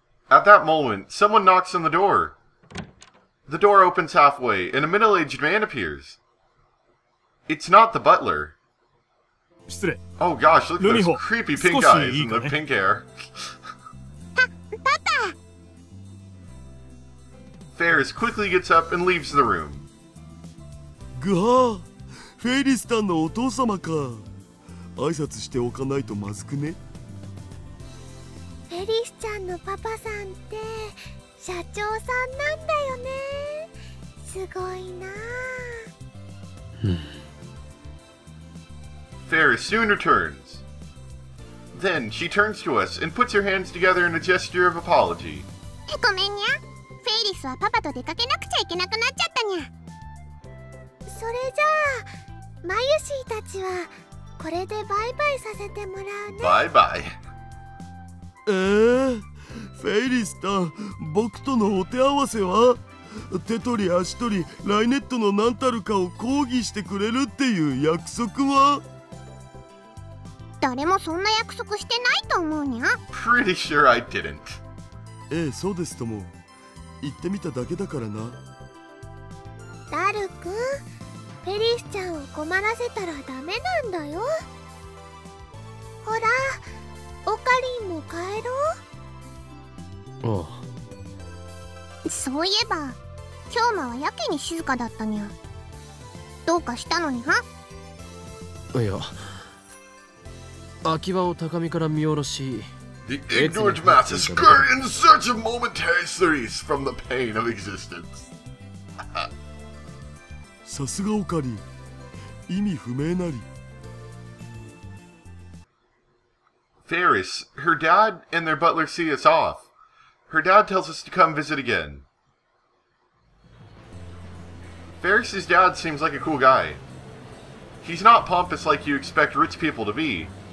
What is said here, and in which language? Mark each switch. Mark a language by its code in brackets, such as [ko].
[en] At that moment, someone knocks on the door. The door opens halfway, and a middle-aged man appears. It's not the butler. Oh gosh, look at those creepy pink eyes and the pink hair. Faris quickly gets up and leaves the room. [ja] ぐはー、フェイリスタンのお父様か。挨拶しておかないとまずくね。フェリスちゃんのパパさんって社長さんなんだよね。すごいな。 [en] Faris soon returns. Then she turns to us and puts her hands together in a gesture of apology. [ja] ごめんにゃ。フェイリスはパパと出かけなくちゃいけなくなっちゃったにゃ。それじゃあマユシーたちはこれでバイバイさせてもらうね。バイバイ。フェイリスタン、僕とのお手合わせは？手取り足取りライネットの何たるかを抗議してくれるっていう約束は？誰もそんな約束してないと思うにゃ。 [en] Pretty sure I didn't. [ja] ええ、そうですとも。言ってみただけだからな。ダルくん、フェリスちゃんを困らせたらダメなんだよ。ほら、オカリンも帰ろう。ああ。そういえば今日はやけに静かだったにゃ。どうかしたのにゃ？いや、空き場を高みから見下ろし、 [en] The ignorant masses scurry in search of momentary release from the pain of existence. [ja] さすがオカリン、意味不明なり。 [en] Faris, her dad, and their butler see us off. Her dad tells us to come visit again. Faris' dad seems like a cool guy. He's not pompous like you expect rich people to be.